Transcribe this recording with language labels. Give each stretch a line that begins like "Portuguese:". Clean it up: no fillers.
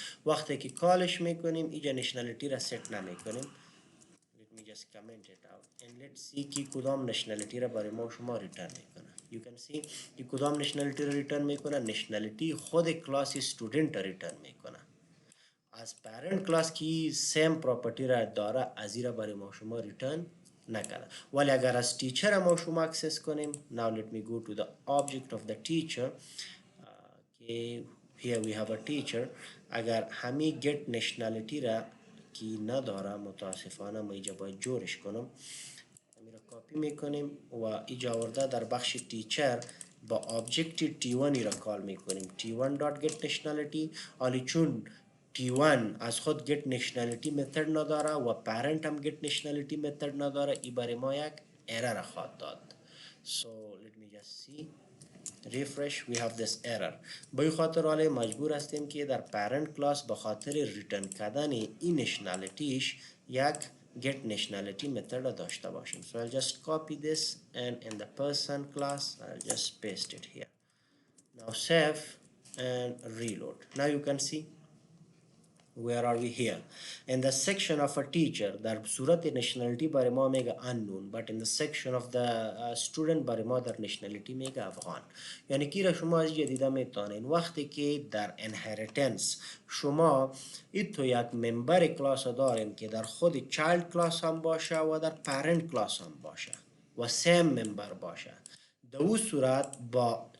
Persian: وقتی که کالش میکنیم اینجا nationality را set نمیکنیم.
English: Let me just comment it out and let's see
Persian: که کدام nationality را برای ما شما return میکنه.
English: You can see
Persian: که کدام nationality را return میکنه، nationality خود کلاس student را return میکنه. از parent class کی same property را داره از را برای ما شما return نکرده. ولی اگر از teacher ما شما access کنیم
English: now let me go to the object of the teacher
Persian: که
English: here we have a teacher
Persian: اگر همی get nationality را کی نداره متاسفانه ما اینجا باید جورش کنم همی را کاپی میکنیم و اینجا آورده در بخش teacher با object t1 را کال میکنیم t1.getNationality حالی چون T1 از خود get nationality method نداره و parent هم get nationality method نداره ای برای ما یک error خواهد داد.
English: So let me just see refresh we have this error.
Persian: به خاطر حالی مجبور هستیم که در parent class به خاطر return کردن این nationalityش یک get nationality method داشته باشیم.
English: So I'll just copy this and in the person class I'll just paste it here. Now save and reload. Now you can see where are we here in the section of a teacher
Persian: در صورت nationality برای ما میگه unknown
English: but in the section of the student
Persian: برای ما در nationality میگه افغان. یعنی که شما از جدیده میتونین وقتی که در inheritance شما ایتو یک ممبر کلاس داریم که در خود child class هم باشه و در parent class هم باشه و same member باشه، در اون صورت با